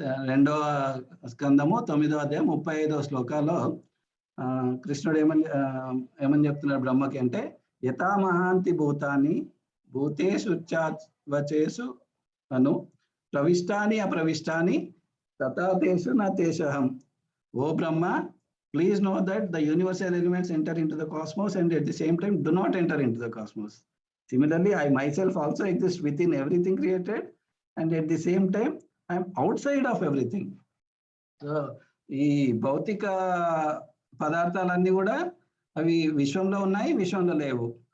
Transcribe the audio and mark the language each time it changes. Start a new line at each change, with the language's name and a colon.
Telugu: 2వ స్కందము 9వ అధ్యాయం 35వ శ్లోకాల్లో కృష్ణుడు ఏమని చెప్తున్నాడు బ్రహ్మకి అంటే,
Sanskrit: యథా మహాంతి భూతాన్ని భూతేషు వచేసు అను ప్రవిష్టాని అప్రవిష్టాని తథాతేషు నా తేషహం.
English: ఓ Brahma, please know that the universal elements enter into the cosmos and at the same time do not enter into the cosmos. Similarly, I myself also exist within everything created and at the same time I am outside of everything.
Telugu: So ఈ భౌతిక పదార్థాలన్నీ కూడా అవి విశ్వంలో ఉన్నాయి, విశ్వంలో లేవు.